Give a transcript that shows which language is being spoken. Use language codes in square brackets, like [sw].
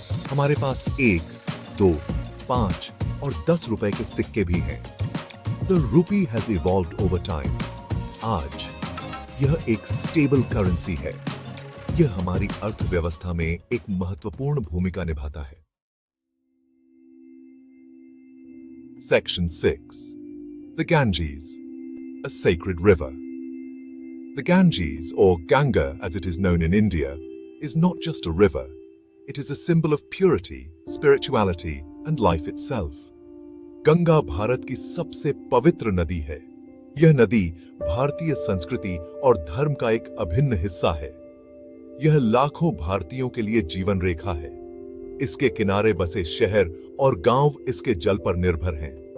[hi] हमारे पास 1, 2, 5 और 10 रुपए के सिक्के भी हैं। [en] The rupee has evolved over time. [hi] आज यह एक स्टेबल करेंसी है। यह हमारी अर्थव्यवस्था में एक महत्वपूर्ण भूमिका निभाता है। [en] Section 6, the Ganges, a sacred river. The Ganges, or Ganga as it is known in India, is not just a river. It is a symbol of purity, spirituality and life itself. [hi] Ganga Bharat की सबसे पवित्र नदी है। यह नदी भारतीय संस्कृति और धर्म का एक अभिन्न हिस्सा है। यह लाखों भारतीयों के लिए जीवन रेखा है। इसके किनारे बसे शहर और गांव इसके जल पर निर्भर हैं।